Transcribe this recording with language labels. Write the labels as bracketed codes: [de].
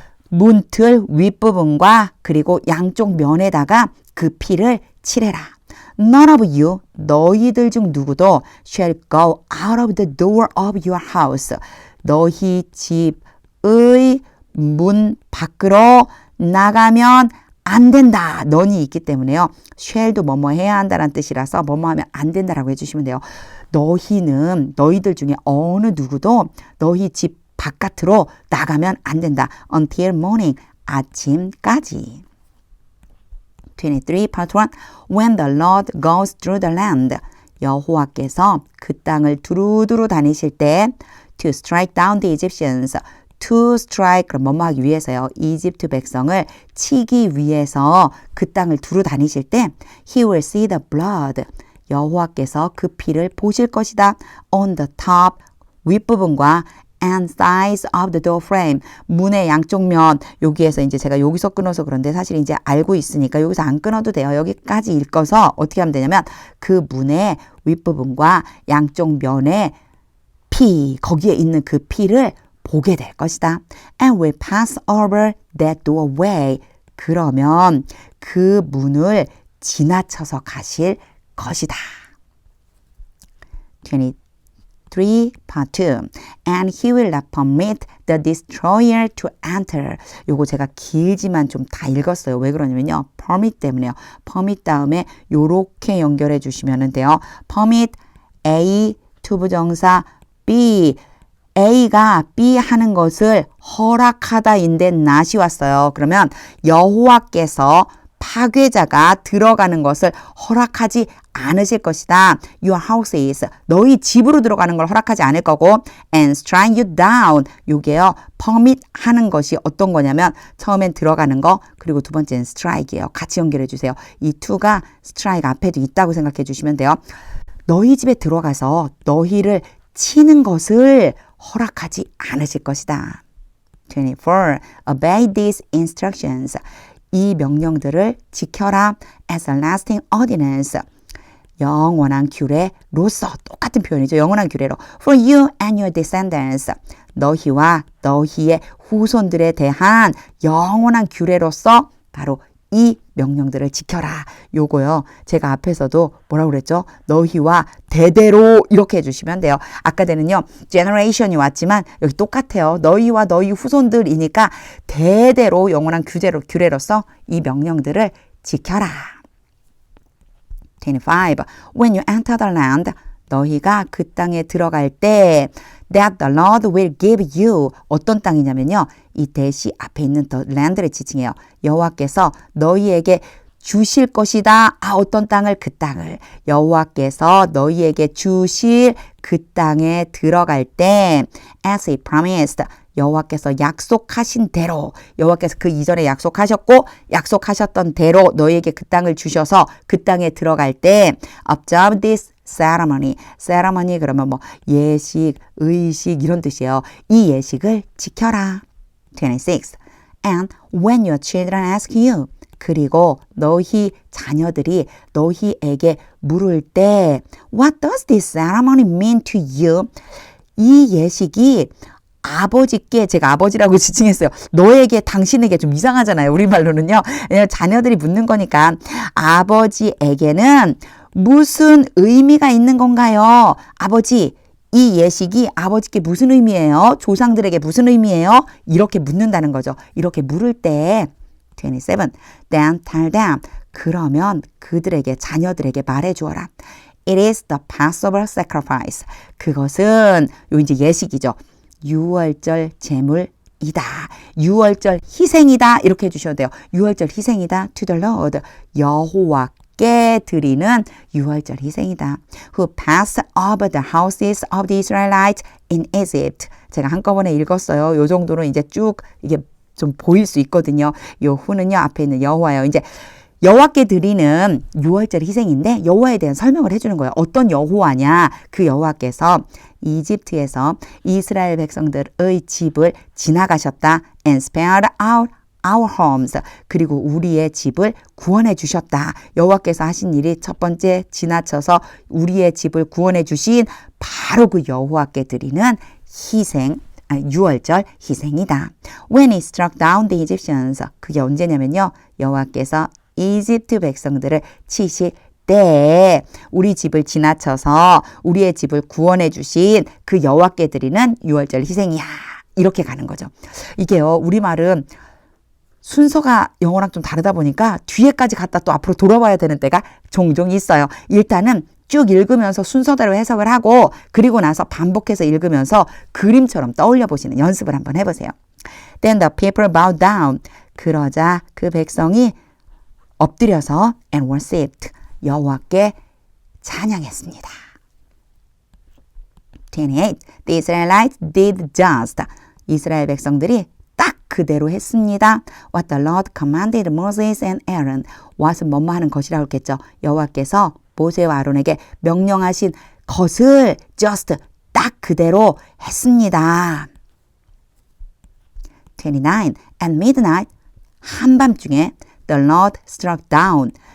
[ko] 문틀 윗부분과 그리고 양쪽 면에다가 그 피를 칠해라. [en] None of you, [ko] 너희들 중 누구도 [en] shall go out of the door of your house. [ko] 너희 집의 문 밖으로 나가면 안 된다. 넌이 있기 때문에요. shall도 뭐뭐 해야 한다는 뜻이라서 뭐뭐 하면 안 된다라고 해주시면 돼요. 너희는 너희들 중에 어느 누구도 너희 집 바깥으로 나가면 안 된다. [en] Until morning, [ko] 아침까지. [en] 23, part 1. When the Lord goes through the land, [ko] 여호와께서 그 땅을 두루두루 다니실 때 [en] to strike down the Egyptians, to strike, [ko] 그럼 뭐뭐 하기 위해서요. 이집트 백성을 치기 위해서 그 땅을 두루 다니실 때 [en] he will see the blood, [ko] 여호와께서 그 피를 보실 것이다. [en] On the top, [ko] 윗부분과 [en] and sides of the door frame. [ko] 문의 양쪽 면. 여기에서 이제 제가 여기서 끊어서 그런데 사실 이제 알고 있으니까 여기서 안 끊어도 돼요. 여기까지 읽어서 어떻게 하면 되냐면 그 문의 윗부분과 양쪽 면에 피, 거기에 있는 그 피를 보게 될 것이다. [en] And will pass over that doorway. [ko] 그러면 그 문을 지나쳐서 가실 것이다. [en] 23, part 2. And he will not permit the destroyer to enter. [ko] 요거 제가 길지만 좀 다 읽었어요. 왜 그러냐면요. permit 때문에요. permit 다음에 요렇게 연결해 주시면 돼요. permit A, 투부정사 B. A가 B 하는 것을 허락하다인데 not이 왔어요. 그러면 여호와께서 파괴자가 들어가는 것을 허락하지 않으실 것이다. [en] Your houses, [ko] 너희 집으로 들어가는 걸 허락하지 않을 거고 [en] and strike you down, [ko] 요게요. permit 하는 것이 어떤 거냐면 처음엔 들어가는 거 그리고 두 번째는 strike이에요. 같이 연결해 주세요. 이 to가 strike 앞에도 있다고 생각해 주시면 돼요. 너희 집에 들어가서 너희를 치는 것을 허락하지 않으실 것이다. 24. [en] Obey these instructions. [ko] 이 명령들을 지켜라. [en] As a lasting ordinance. [ko] 영원한 규례로서. 똑같은 표현이죠. 영원한 규례로. [en] For you and your descendants. [ko] 너희와 너희의 후손들에 대한 영원한 규례로서 바로 이 명령들을 지켜라. 요거요. 제가 앞에서도 뭐라고 그랬죠? 너희와 대대로 이렇게 해주시면 돼요. 아까는 generation이 왔지만 여기 똑같아요. 너희와 너희 후손들이니까 대대로 영원한 규례로서 이 명령들을 지켜라. 25. [en] When you enter the land, [ko] 너희가 그 땅에 들어갈 때 [en] that the Lord will give you. [ko] 어떤 땅이냐면요. 이 대시 앞에 있는 the land를 지칭해요. 여호와께서 너희에게 주실 것이다. 어떤 땅을? 그 땅을. 여호와께서 너희에게 주실 그 땅에 들어갈 때 [en] as he promised. [ko] 여호와께서 약속하신 대로 여호와께서 그 이전에 약속하셨고 약속하셨던 대로 너희에게 그 땅을 주셔서 그 땅에 들어갈 때 [en] observe this ceremony. [ko] ceremony 그러면 뭐 예식, 의식 이런 뜻이에요. 이 예식을 지켜라. 26. [en] And when your children ask you [ko] 그리고 너희 자녀들이 너희에게 물을 때 [en] What does this ceremony mean to you? [ko] 이 예식이 아버지께 제가 아버지라고 지칭했어요. 너에게 당신에게 좀 이상하잖아요. 우리말로는요. 자녀들이 묻는 거니까 아버지에게는 무슨 의미가 있는 건가요? 아버지 이 예식이 아버지께 무슨 의미예요? 조상들에게 무슨 의미예요? 이렇게 묻는다는 거죠. 이렇게 물을 때 27. [en] Then tell them. [ko] 그러면 그들에게 자녀들에게 말해 주어라. [en] It is the Passover sacrifice. [ko] 그것은 요 이제 예식이죠. 유월절 제물이다. 유월절 희생이다. 이렇게 해 주셔도 돼요. 유월절 희생이다. [en] To the Lord. [ko] 여호와께 드리는 유월절 희생이다. [en] Who passed over the houses of the Israelites in Egypt. [ko] 제가 한꺼번에 읽었어요. 요 정도는 이제 쭉 이게 좀 보일 수 있거든요. 요 후는요. 앞에 있는 여호와요. 이제 여호와께 드리는 유월절 희생인데 여호와에 대한 설명을 해주는 거예요. 어떤 여호와냐? 그 여호와께서 이집트에서 이스라엘 백성들의 집을 지나가셨다. [en] And spared out our homes. [ko] 그리고 우리의 집을 구원해 주셨다. 여호와께서 하신 일이 첫 번째 지나쳐서 우리의 집을 구원해 주신 바로 그 여호와께 드리는 희생. 유월절 희생이다. When he struck down the Egyptians. 그게 언제냐면요. 여호와께서 이집트 백성들을 치실 때 우리 집을 지나쳐서 우리의 집을 구원해 주신 그 여호와께 드리는 유월절 희생이야. 이렇게 가는 거죠. 이게요. 우리말은 순서가 영어랑 좀 다르다 보니까 뒤에까지 갔다 또 앞으로 돌아와야 되는 때가 종종 있어요. 일단은 쭉 읽으면서 순서대로 해석을 하고 그리고 나서 반복해서 읽으면서 그림처럼 떠올려 보시는 연습을 한번 해보세요. [en] Then the people bowed down. [ko] 그러자 그 백성이 엎드려서 [en] and worshipped. [ko] 여호와께 찬양했습니다. 28. [en] The Israelites did just. [ko] 이스라엘 백성들이 딱 그대로 했습니다. [en] What the Lord commanded Moses and Aaron. [ko] what은 뭐뭐 하는 것이라고 했겠죠. 여호와께서 모세와 아론에게 명령하신 것을 just 딱 그대로 했습니다. [en] 29. At midnight. [ko] 한밤중에 [en] the Lord struck down.